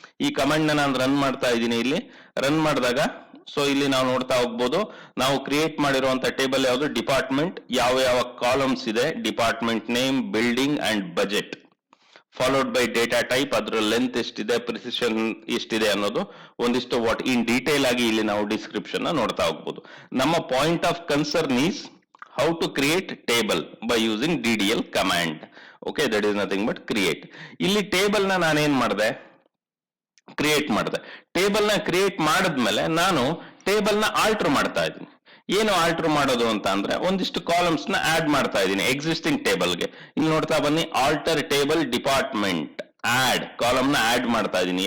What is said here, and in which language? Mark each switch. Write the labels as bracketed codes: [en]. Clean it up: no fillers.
[kn] ಈ ಕಮಾಂಡ್ ನಾನು ರನ್ ಮಾಡ್ತಾ ಇದ್ದೀನಿ. ಇಲ್ಲಿ ರನ್ ಮಾಡಿದಾಗ ಸೊ ಇಲ್ಲಿ ನಾವು ನೋಡ್ತಾ ಹೋಗ್ಬೋದು, ನಾವು ಕ್ರಿಯೇಟ್ ಮಾಡಿರುವಂತ ಟೇಬಲ್ ಯಾವುದು, ಡಿಪಾರ್ಟ್ಮೆಂಟ್, ಯಾವ ಯಾವ ಕಾಲಮ್ಸ್ ಇದೆ, department name, building and budget, followed by data type, ಅದರ ಲೆಂತ್ ಎಷ್ಟಿದೆ, ಪ್ರಿಸಿಷನ್ ಎಷ್ಟಿದೆ ಅನ್ನೋದು ಒಂದಿಷ್ಟು ವಾಟ್ ಇನ್ ಡೀಟೇಲ್ ಆಗಿ ಇಲ್ಲಿ ನಾವು ಡಿಸ್ಕ್ರಿಪ್ಷನ್ ನೋಡ್ತಾ ಹೋಗ್ಬೋದು. [en] ನಮ್ಮ point of concern is how to create table by using ddl command. Okay, that is nothing but create. [kn] ಇಲ್ಲಿ ಟೇಬಲ್ ನ ನಾನೇನ್ ಮಾಡಿದೆ, ಕ್ರಿಯೇಟ್ ಮಾಡಿದೆ. ಟೇಬಲ್ ನ ಕ್ರಿಯೇಟ್ ಮಾಡಿದ್ಮೇಲೆ ನಾನು ಟೇಬಲ್ ನ ಆಲ್ಟರ್ ಮಾಡ್ತಾ ಇದ್ದೀನಿ. ಏನು ಆಲ್ಟರ್ ಮಾಡೋದು ಅಂತ ಅಂದ್ರೆ ಒಂದಿಷ್ಟು ಕಾಲಮ್ಸ್ ನ ಆಡ್ ಮಾಡ್ತಾ ಇದ್ದೀನಿ ಎಕ್ಸಿಸ್ಟಿಂಗ್ ಟೇಬಲ್ಗೆ. ಇಲ್ಲಿ ನೋಡ್ತಾ ಬನ್ನಿ, alter table department add column ನ ಆಡ್ ಮಾಡ್ತಾ ಇದ್ದೀನಿ.